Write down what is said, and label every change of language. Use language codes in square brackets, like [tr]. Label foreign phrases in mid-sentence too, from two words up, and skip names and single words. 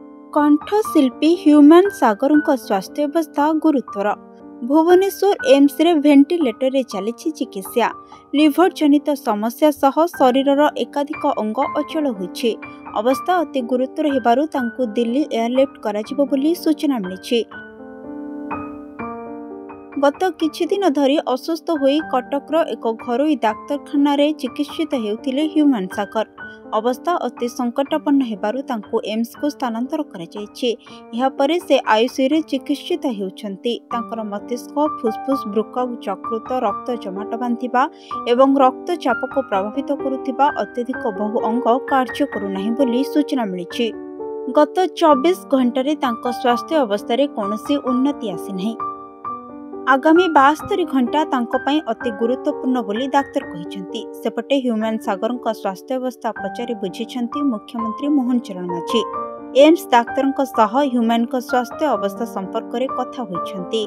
[or] କଣ୍ଠଶିଳ୍ପୀ ହ୍ୟୁମାନ ସାଗର ସ୍ୱାସ୍ଥ୍ୟ ଅବସ୍ଥା ଗୁରୁତର। ଭୁବନେଶ୍ୱର ଏମ୍ସ ରେ ଭେଣ୍ଟିଲେଟର ରେ ଚଲି ଚିକିତ୍ସା। ଲିଭର ଜନିତ ସମସ୍ୟା ସହ ଶରୀରର ଏକାଧିକ ଅଙ୍ଗ ଅଚଳ ହୋଇଛି। ଅବସ୍ଥା ଅତି ଗୁରୁତର ହେବାରୁ ତାଙ୍କୁ ଦିଲ୍ଲୀ ଏୟାରଲିଫ୍ଟ କରାଯିବ ବୋଲି ସୂଚନା ମିଳିଛି। ଗତ କିଛି ଦିନ ଧରି ଅସୁସ୍ଥ ହୋଇ କଟକର ଏକ ଘରୋଇ ଡାକ୍ତରଖାନା ରେ ଚିକିତ୍ସିତ ହେଉଥିଲେ ହ୍ୟୁମାନ ସାଗର। ଅବସ୍ଥା ଅତି ସଙ୍କଟାପନ୍ନ ହେବାରୁ ତାଙ୍କୁ ଏମ୍ସ କୁ ସ୍ଥାନାନ୍ତର କରା ଯାଇଛି। ଏହା ପରେ ସେ ଆଇସିୟୁ ରେ ଚିକିତ୍ସିତ ହେଉଛନ୍ତି। ତାଙ୍କର ମସ୍ତିଷ୍କ, ଫୁସଫୁସ, ବୃକ୍କ, ଯକୃତ, ରକ୍ତ ଜମାଟ ବାନ୍ଧିବା ଏବଂ ରକ୍ତଚାପ କୁ ପ୍ରଭାବିତ କରୁଥିବା ଅତ୍ୟଧିକ ବହୁ ଅଙ୍ଗ କାର୍ଯ୍ୟ କରୁନାହିଁ ବୋଲି ସୂଚନା ମିଳିଛି। ଗତ 24 ଘଣ୍ଟା ରେ ତାଙ୍କ ସ୍ୱାସ୍ଥ୍ୟ ଅବସ୍ଥା ରେ କୌଣସି ଉନ୍ନତି ଆସି ନାହିଁ। ଆଗାମୀ 72 ଘଣ୍ଟା ତାଙ୍କ ପାଇଁ ଅତି ଗୁରୁତ୍ୱପୂର୍ଣ୍ଣ ବୋଲି ଡାକ୍ତର କହିଛନ୍ତି। ସେପଟେ ହ୍ୟୁମାନ ସାଗର ସ୍ୱାସ୍ଥ୍ୟ ଅବସ୍ଥା ପଚାରି ବୁଝିଛନ୍ତି ମୁଖ୍ୟମନ୍ତ୍ରୀ ମୋହନ ଚରଣ ମାଝୀ। ଏମ୍ସ ଡାକ୍ତର ସହ ହ୍ୟୁମାନ ସ୍ୱାସ୍ଥ୍ୟ ଅବସ୍ଥା ସମ୍ପର୍କ में କଥା ହୋଇଛନ୍ତି।